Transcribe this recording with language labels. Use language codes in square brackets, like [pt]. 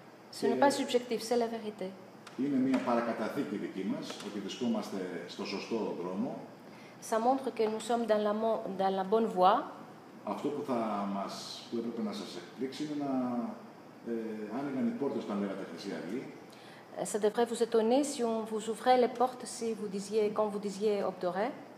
[fr] Ce n'est pas subjectif, c'est la vérité. [el] Είναι μια παρακαταθήκη δική μας, ότι βρισκόμαστε στο σωστό δρόμο. [fr] Ça montre que nous sommes dans la bonne voie. [el] Αυτό που έπρεπε να σας εκπλήξει είναι να άνοιγαν οι πόρτες όταν λέγατε Χρυσή Αυγή. [fr] Ça devrait vous étonner si on vous ouvrait les portes quand vous disiez Obdoré.